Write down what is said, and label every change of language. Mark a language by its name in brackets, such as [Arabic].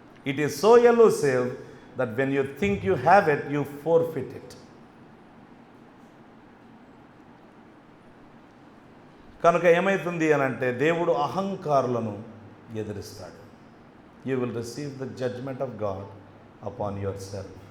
[English] It is so elusive that when you think you have it, you forfeit it. [Telugu] కనుక ఏమవుతుంది అని అంటే దేవుడు అహంకారులను ఎదిరిస్తాడు. [English] You will receive the judgment of God upon yourself.